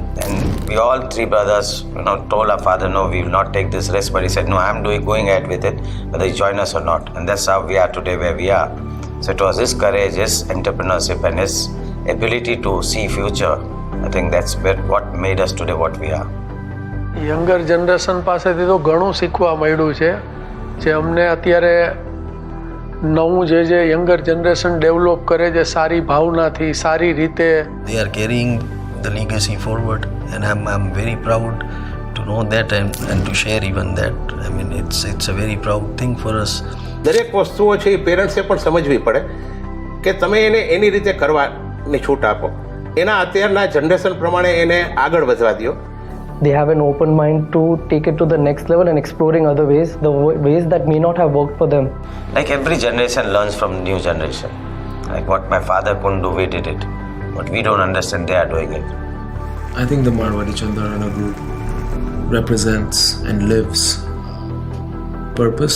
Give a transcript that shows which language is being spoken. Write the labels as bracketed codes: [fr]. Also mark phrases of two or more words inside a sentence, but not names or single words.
[en] And we all three brothers, told our father, no, we will not take this risk. But he said, no, I'm going ahead with it, whether you join us or not. And that's how we are today where we are. So it was his courage, his entrepreneurship, and his ability to see future. I think that's what made us today what we are. younger generation [gu] પાસેથી તો ઘણું શીખવા મળ્યું છે જે અમને અત્યારે નવું જે [en] younger generation [gu] ડેવલપ કરે છે સારી ભાવનાથી સારી રીતે. [en] They are carrying the legacy forward, and I'm very proud to know that and to share even that. I mean, it's a very proud thing for us. [gu] દરેક વસ્તુઓ છે એ પેરેન્ટ્સે પણ સમજવી પડે કે તમે એને એની રીતે કરવાની છૂટ આપો. એના અત્યારના જનરેશન પ્રમાણે એને આગળ વધવા દો. [en] They have an open mind to take it to the next level and exploring other ways, the ways that may not have worked for them. Like every generation learns from new generation. Like what my father couldn't do, we did it. What we don't understand, they are doing it. I think the Marwari Chandarana group represents and lives purpose.